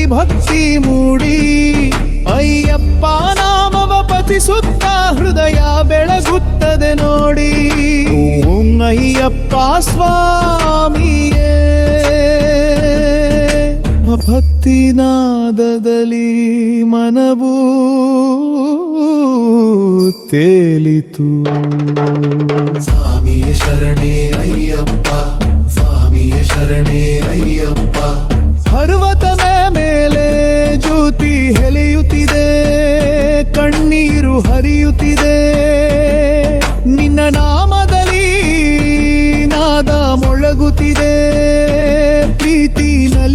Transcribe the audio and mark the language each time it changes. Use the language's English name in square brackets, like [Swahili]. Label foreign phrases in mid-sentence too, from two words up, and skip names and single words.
[Kannada] ಭಕ್ತಿ ಮೂಡಿ ಅಯ್ಯಪ್ಪ ನಾಮವ ಪತಿಸುತ್ತ ಹೃದಯ ಬೆಳಗುತ್ತದೆ ನೋಡಿ ಓಂ ಅಯ್ಯಪ್ಪ ಸ್ವಾಮಿಯೇ ಭಕ್ತಿ ನಾದದಲ್ಲಿ ಮನವೂ ತೇಲಿತು [Malayalam] സ്വാമി ശരണേ അയ്യപ്പാ സ്വാമി ശരണേ അയ്യപ്പാ [Kannada] ಪರ್ವತದ ಮೇಲೆ ಜ್ಯೋತಿ ಹೆಲೆಯುತ್ತಿದೆ ಕಣ್ಣೀರು ಹರಿಯುತ್ತಿದೆ ನಿನ್ನ ನಾಮದಲ್ಲಿ ನಾದ ಮೊಳಗುತ್ತಿದೆ ಪ್ರೀತಿ